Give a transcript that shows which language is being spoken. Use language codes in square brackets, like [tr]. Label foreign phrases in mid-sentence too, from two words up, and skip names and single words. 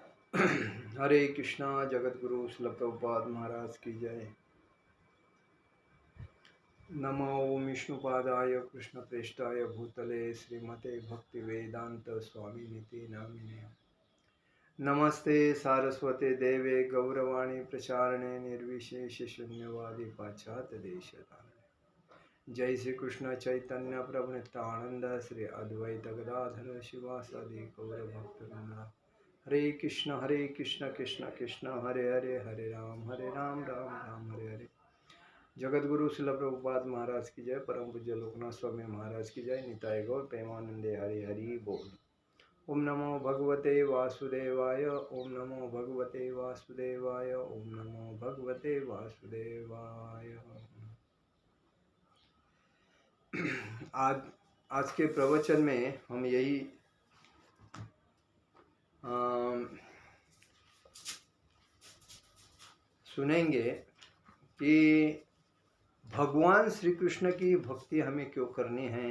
[hi] हरे कृष्णा। जगत गुरु श्रील प्रभुपाद महाराज की जय। [sa] नमो ओम विष्णुपादाय कृष्ण प्रेष्ठाय भूतले श्रीमते भक्ति वेदांत स्वामी निति नामिने। नमस्ते सारस्वते देवे गौरवाणी प्रचारणे निर्विशेष शून्यवादी पाश्चात्य देशतारणे। जय श्री कृष्ण चैतन्य प्रभु नित्यानंद श्री अद्वैत गदाधर शिवासादि गौर भक्तवृंद। हरे कृष्ण कृष्ण कृष्ण हरे हरे, हरे राम राम राम हरे हरे। [hi] जगत गुरु श्रील प्रभुपाद महाराज की जय। परम पूज्य लोकनाथ स्वामी महाराज की जय। [bn] निताय गौर प्रेमानंदे हरि हरि बोल। [sa] ओम नमो भगवते वासुदेवाय, ओम नमो भगवते वासुदेवाय, ओम नमो भगवते वासुदेवाय। [hi] आज के प्रवचन में हम यही सुनेंगे कि भगवान श्री कृष्ण की भक्ति हमें क्यों करनी है।